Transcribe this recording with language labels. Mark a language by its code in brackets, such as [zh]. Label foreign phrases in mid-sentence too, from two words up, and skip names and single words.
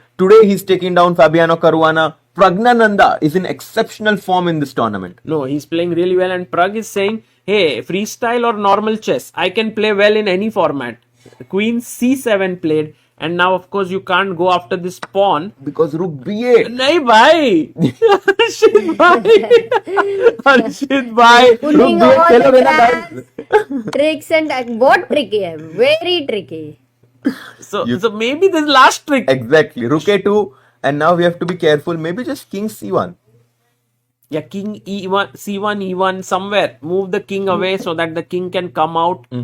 [en] Today he's taking down Fabiano Caruana. Pragnananda is in exceptional form in this tournament. No, he's playing really well. And Prag is saying, hey, freestyle or normal chess, I can play well in any format. Queen c7 played. And now, of course, you can't go after this pawn. Because rook b8. [hi] नहीं भाई हर्षित भाई हर्षित भाई [en] Putting Look, all [hi] चलो [en] the [hi] मेरा [en] traps, tricks and [hi] बहुत tricky है, [en] very tricky. so maybe this last trick Exactly. Rook a2. And now we have to be careful. Maybe just king c1. yeah king e1 c1 e1 somewhere move the king away so that the king can come out.